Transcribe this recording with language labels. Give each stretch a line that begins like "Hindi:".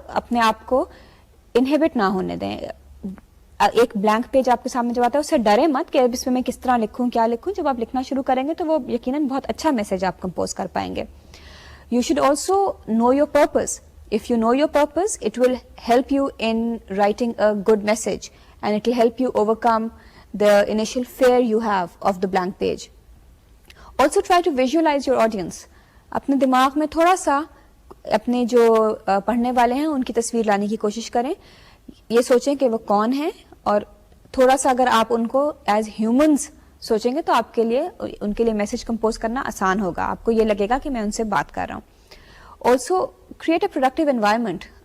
Urdu: اپنے آپ کو انہیبٹ نہ ہونے دیں. ایک بلینک پیج آپ کے سامنے جب آتا ہے اس سے ڈرے مت کہ اب اس میں کس طرح لکھوں, کیا لکھوں. جب آپ لکھنا شروع کریں گے تو وہ یقیناً بہت اچھا میسج آپ کمپوز کر پائیں گے.
English: You should also know your purpose. If you know your purpose, it will help you in writing a good message and it will help you overcome the initial fear you have of the blank page. Also try to visualize your audience.
Urdu: اپنے دماغ میں تھوڑا سا اپنے جو پڑھنے والے ہیں ان کی تصویر لانے کی کوشش کریں. یہ سوچیں کہ وہ کون ہیں اور تھوڑا سا اگر آپ ان کو ایز ہیومنز سوچیں گے تو آپ کے لیے ان کے لیے میسج کمپوز کرنا آسان ہوگا. آپ کو یہ لگے گا کہ میں ان سے بات کر رہا ہوں.
English: Also create a productive environment.